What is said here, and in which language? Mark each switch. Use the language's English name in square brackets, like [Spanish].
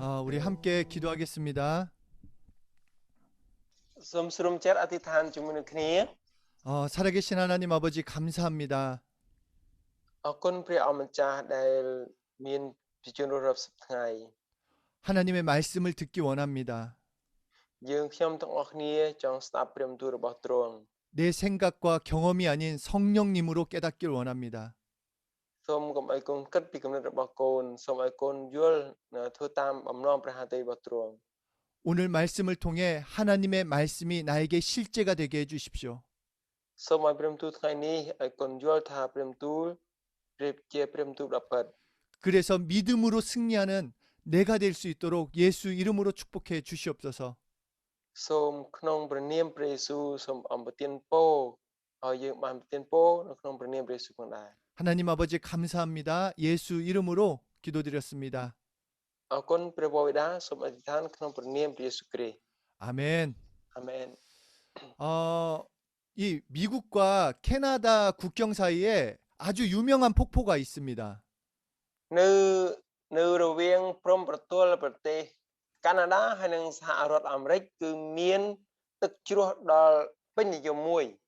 [Korean] 우리 함께 기도하겠습니다. [Khmer] សូមស្រុំចិត្តអធិដ្ឋានជាមួយនឹងគ្នា [Korean] 살아계신 하나님 아버지 감사합니다. [Khmer] អរគុណព្រះអង្គម្ចាស់ដែលមានពីជនរស់រាប់សិបថ្ងៃ [Korean] 하나님의 말씀을 듣기 원합니다. [Khmer] យើងខ្ញុំទាំងអស់គ្នាចង់ស្ដាប់ព្រះបន្ទូលរបស់ទ្រង់ [Korean] 내 생각과 경험이 아닌 성령님으로 깨닫길 원합니다. [Khmer] សូមកុំឲ្យកូនគិតពីគំនិតរបស់កូនសូមឲ្យកូនយល់ធ្វើតាមបំណងព្រះហត្ថលេរបស់ទ្រង់ [Korean] 오늘 말씀을 통해 하나님의 말씀이 나에게 실제가 되게 해주십시오. [Khmer] សូមឲ្យព្រះបន្ទូលថ្ងៃនេះឲ្យកូនយល់ថាព្រះបន្ទូលប្រៀបជាព្រះបន្ទូលដ៏ពិត [Korean] 그래서 믿음으로 승리하는 내가 될 수 있도록 예수 이름으로 축복해 주시옵소서. [Khmer] សូមក្នុងព្រះនាមព្រះយេស៊ូវសូមអំប្រទានពរឲ្យយើងបានប្រទានពរនៅក្នុងព្រះនាមព្រះយេស៊ូវផងដែរ [Korean] 하나님 아버지 감사합니다. 예수 이름으로 기도드렸습니다. [Khmer] អរគុណព្រះបិតាសូមអធិដ្ឋានក្នុងព្រះនាមព្រះយេស៊ូវគ្រីស្ទ [Korean] 아멘. [Khmer] អាមែន [Korean] 이 미국과 캐나다 국경 사이에 아주 유명한 폭포가 있습니다. [Khmer] នៅរវាងព្រំប្រទល់ប្រទេសកាណាដាហើយនិងសហរដ្ឋអាមេរិកគឺមានទឹកជ្រោះដ៏ពេញនិយមមួយ